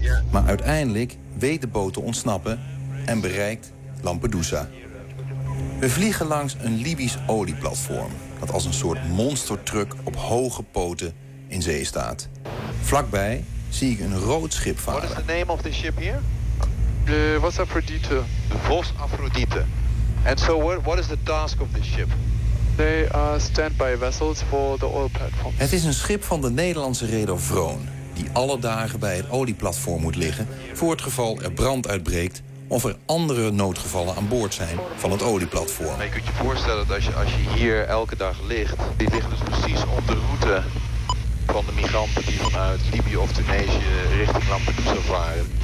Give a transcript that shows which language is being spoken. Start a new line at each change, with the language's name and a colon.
Dutch: Maar uiteindelijk weet de boot te ontsnappen en bereikt Lampedusa. We vliegen langs een Libisch olieplatform dat als een soort monstertruck op hoge poten in zee staat. Vlakbij zie ik een rood schip varen.
English: What is the name of the ship here? Vos Aphrodite. Vos Aphrodite. And so what is the task of this ship? They are standby vessels for the oil platform.
Dutch: Het is een schip van de Nederlandse reeder Vroon, die alle dagen bij het olieplatform moet liggen voor het geval er brand uitbreekt of er andere noodgevallen aan boord zijn van het olieplatform. Je kunt je voorstellen dat als je hier elke dag ligt, die ligt dus precies op de route van de migranten die vanuit Libië of Tunesië richting Lampedusa varen.